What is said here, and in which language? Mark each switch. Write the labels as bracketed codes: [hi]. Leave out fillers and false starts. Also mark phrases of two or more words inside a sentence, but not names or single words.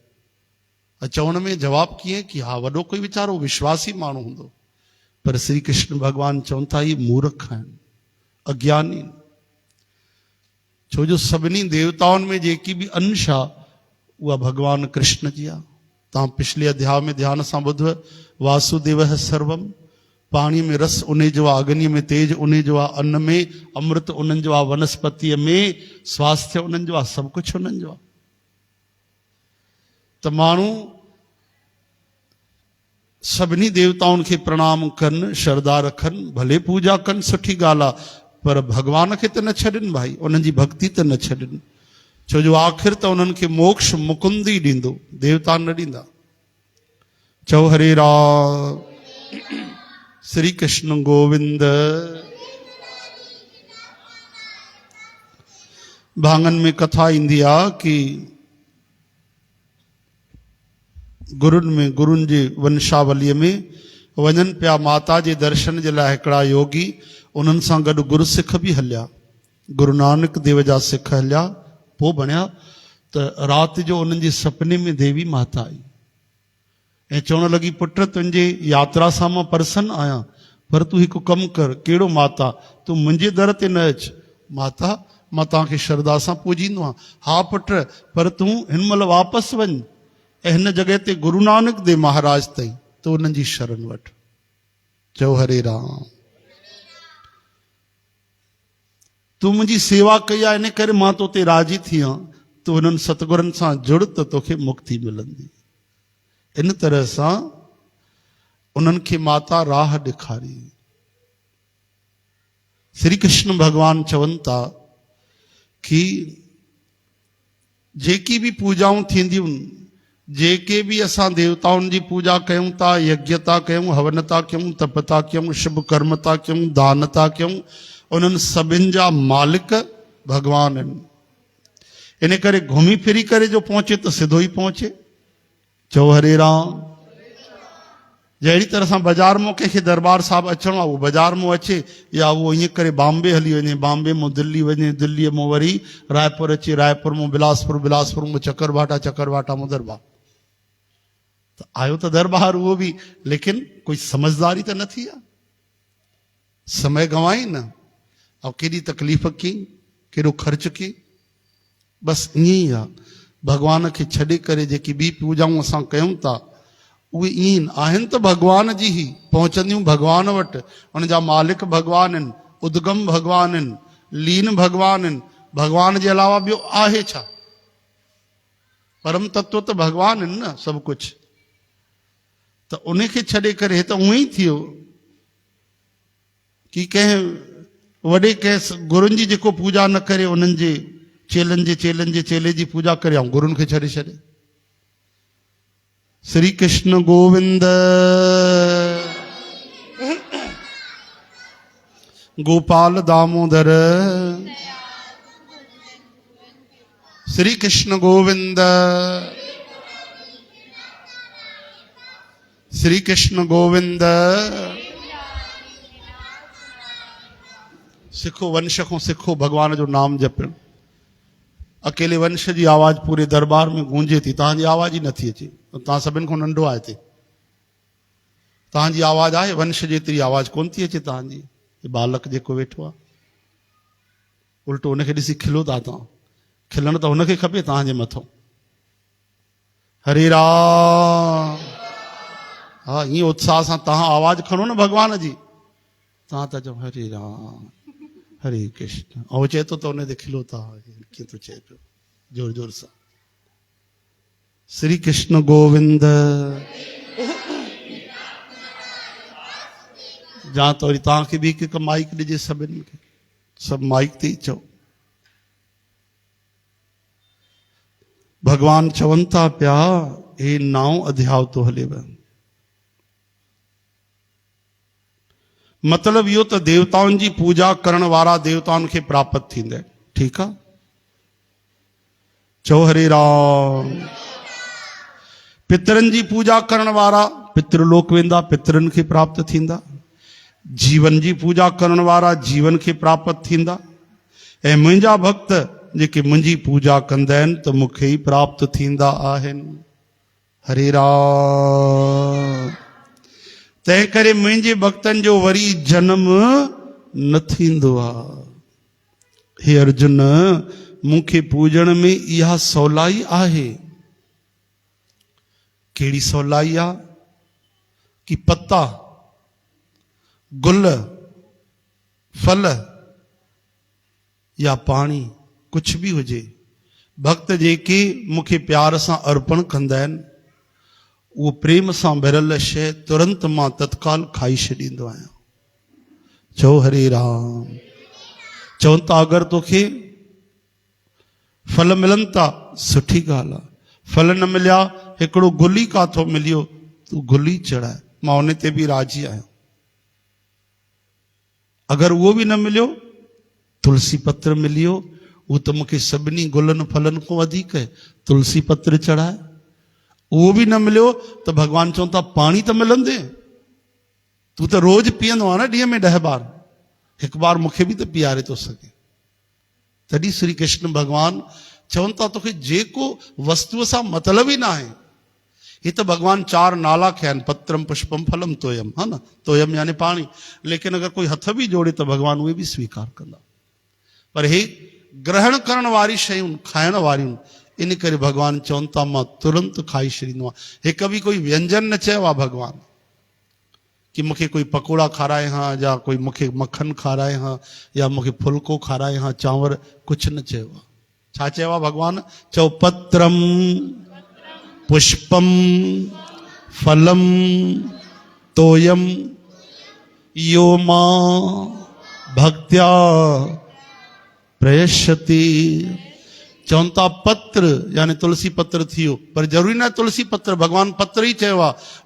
[sd] चवण में जवाबु कीअं कि हा वॾो कोई वीचारो विश्वासी माण्हू हूंदो, पर श्री कृष्ण भगवान चवनि था इहे मूर्ख आहिनि, अज्ञानी। छो जो सभिनी देवताउनि में जेकी बि अंश आहे उहा भगवान कृष्ण जी आहे। तव्हां पिछले अध्याय में ध्यान सां ॿुधो, [sa] वासुदेव सर्वम, [sd] पाणी में रस उन जो आहे, अग्नि में तेज उन जो आहे, अन्न में अमृत उन्हनि जो आहे, वनस्पतीअ में स्वास्थ्य उन्हनि जो आहे, सभु कुझु उन्हनि जो आहे। त माण्हू सभिनी देवताउनि खे प्रणाम कनि, श्रद्धा रखनि, भले पूजा कनि, सुठी ॻाल्हि आहे, पर भॻवान खे त न छॾनि भाई, उन्हनि जी भक्ति त न छॾनि, छो जो आख़िर त उन्हनि खे मोक्ष मुकुंद ई ॾींदो, देवता न ॾींदा। चओ हरे राम। श्री कृष्ण गोविंद। भाङनि में कथा ईंदी आहे कि गुरुनि जे वंशावलीअ में वञनि पिया माता जे दर्शन जे लाइ हिकिड़ा योगी, उन्हनि सां गॾु गुरु सिख बि हलिया, गुरु नानक देव जा सिख हलिया। पोइ बणिया त राति जो उन्हनि जे सपने में देवी माता आई ऐं चवण लॻी, पुट तुंहिंजे यात्रा सां मां परसन आहियां, पर तूं हिकु कमु कर। कहिड़ो माता? तूं मुंहिंजे दर ते न अच। माता मां तव्हांखे श्रद्धा सां पूजींदो आहियां। हा पुट, पर तूं हिन महिल वापसि वञ ऐं हिन जॻह ते गुरु नानक देव महाराज अथई, तूं उन्हनि जी शरण वठ। चओ हरे राम। तूं मुंहिंजी सेवा कई आहे, इन करे मां तोते राज़ी थी आहियां, तूं उन्हनि सतगुरनि सां जुड़ त तोखे मुक्ति मिलंदी। इन तरह सां उन्हनि खे माता राह ॾेखारी। श्री कृष्ण भगवान चवनि था कि जेकी बि पूजाऊं थींदियूं, जेके बि असां देवताउनि जी पूजा कयूं था, यज्ञ था कयूं, हवन था कयूं, तप था कयूं, शुभ कर्म था कयूं, दान था कयूं, उन्हनि सभिनि जा मालिक भगवान आहिनि। इन करे घुमी फिरी करे जो पहुचे त सिधो ई पहुचे। चओ हरे राम। जहिड़ी तरह सां बाज़ार मां कंहिंखे दरबार साहिब अचिणो आहे, उहो बाज़ार मां अचे, या उहो ईअं करे बॉम्बे हली वञे, बॉम्बे मां दिल्ली वञे, दिल्लीअ मां वरी रायपुर अचे, रायपुर मां बिलासपुर, बिलासपुर मां चकरभाटा, चकरभाटा मां दरबार। त आयो त दरबार उहो बि, लेकिन कोई समझदारी त न थी आहे, समय गंवाई न, ऐं केॾी तकलीफ़ कई, केॾो ख़र्च कई। बसि ईअं ई आहे, भॻवान खे छॾे करे जेकी ॿी पूजाऊं असां कयूं था, उहे ईअं आहिनि त भॻवान जी ई, पहुचंदियूं भॻवान वटि, उन जा मालिक भॻवान आहिनि, उद्गम भॻवान आहिनि, लीन भॻवान आहिनि। भॻवान जे अलावा ॿियो आहे छा? परम तत्व त भॻवान आहिनि न, सभु कुझु। त उन खे छॾे करे हे त उअं ई थियो कि कंहिं वॾे कंहिं गुरुनि जी जेको पूजा न करे, उन्हनि जे चेलनि जे चेले जी पूजा करे, ऐं गुरुनि खे छॾे छॾे। श्री कृष्ण गोविंद। गोपाल दामोदर। श्री कृष्ण गोविंद। श्री कृष्ण गोविंद। सिखो, वंश खां सिखो भगवान जो नाम जपण। अकेले वंश जी आवाज पूरे दरबार में गूंजे थी, तव्हांजी आवाज ई नथी अचे, तव्हां सभिनि खां नंढो आहे हिते, तव्हांजी आवाज आहे, वंश जेतिरी आवाज कोन थी अचे तव्हांजी। बालक जेको वेठो आहे, उल्टो हुनखे ॾिसी खिलो था तव्हां। खिलण त हुनखे खपे तव्हांजे मथां। हरे राम। हा, ईअं उत्साह सां तव्हां आवाज खणो न भॻवान जी, तव्हां था चओ हरे राम, हरे कृष्ण, ऐं चए थो त हुन ते खिलो था, कीअं थो चए पियो जोर जोर सां। श्री कृष्ण गोविंद। जा त वरी तव्हांखे बि हिकु माइक ॾिजे, सभिनि खे, सभु माइक ते ई चओ। भगवान चवनि था पिया, हे 9 अध्याय तो हलेव। मतिलबु इहो त देवताउनि जी पूजा करण वारा देवताउनि खे प्राप्त थींदा। ठीकु आहे? चओ हरे राम। पितरनि जी पूजा करण वारा पितृलोक वेंदा, पितरनि खे प्राप्त थींदा। जीवन जी पूजा करण वारा जीवन खे प्राप्त थींदा। ऐं मुंहिंजा भक्त जेके मुंहिंजी पूजा कंदा आहिनि त मूंखे ई प्राप्त थींदा आहिनि। हरे राम। तंहिं करे मुंहिंजे भक्तनि जो वरी जनम न थींदो आहे। हे अर्जुन, मूंखे पूजण में इहा सवलाई आहे। कहिड़ी सवलाई आहे? कि पत्ता, गुल, फल या पाणी, कुझु बि हुजे, भक्त जेके मूंखे प्यार सां अर्पण कंदा आहिनि, उहो प्रेम सां भरियल शइ तुरंत मां तत्काल खाई छॾींदो आहियां। चओ हरे राम। चवनि था अगरि तोखे फल मिलनि था सुठी ॻाल्हि आहे, फल न मिलिया हिकिड़ो गुली काथो मिलियो तूं गुली चढ़ाए, मां उन ते बि राज़ी आहियां। अगरि उहो बि न मिलियो, तुलसी पत्र मिलियो, उहो त मूंखे सभिनी गुलनि फलनि खां वधीक आहे, तुलसी पत्र चढ़ाए। उहो बि न मिलियो त भॻवानु चवनि था पाणी त मिलंदे, तूं त रोज़ पीअंदो आहे न ॾींहं में 10 बार, हिकु बार मूंखे बि त पीआरे थो सघे। तॾहिं श्री कृष्ण भॻवानु चवनि था तोखे जेको वस्तुअ सां मतिलब ई न आहे। ही त भॻवान 4 नाला खया आहिनि, [sa] पत्रम पुष्पम फलम तोयम, [sd] हा न, तोयम यानी पाणी। लेकिन अगरि कोई हथ बि जोड़े त भॻवान उहे बि स्वीकार कंदा। पर हे ग्रहण करण वारी शयूं, खाइण वारियूं, इन करे भॻवान चवनि था मां तुरंत खाई छॾींदो आहियां। हिकु बि कोई व्यंजन न चयो आहे भॻवान कि मूंखे कोई पकोड़ा खाराए हा, या कोई मूंखे मक्खन खाराए हा, या मूंखे फुल्को खाराए हा, चांवर, कुझु न चयो आहे। छा चयो आहे भॻवान? चओ [sa] पत्रम पुष्पम फलम तोयम यो मां भक्त्या प्रयश्यति। [sd] चवनि था पत्र यानी तुलसी पत्र थियो, पर ज़रूरी न तुलसी पत्र, भॻवान पत्र ई चयो आहे।